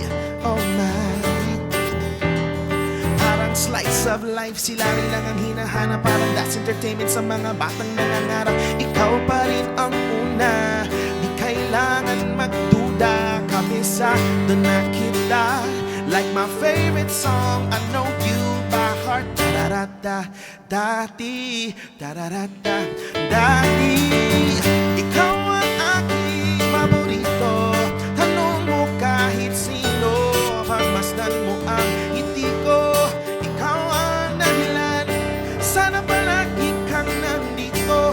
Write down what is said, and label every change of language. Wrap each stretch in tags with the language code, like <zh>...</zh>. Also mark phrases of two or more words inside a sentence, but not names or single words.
<en>Oh my.</en> <tl>Parang</tl> <en>slice of life,</en> <tl>sila rin lang ang hinahanap. Parang</tl> <en>that's entertainment</en> <tl>sa mga batang nangangarap. Ikaw pa rin ang una, di kailangan magduda. Kabisado na kita,</tl> <en>like my favorite song. I know you by heart. Da-da-da, dati, da-da-da-da,</en> <tl>dati. Ikaw ang aking paborito. Tanong mo kahit sino, pagmasdan mo ang ngiti ko. Ikaw ang dahilan, sana palagi kang nandito.</tl>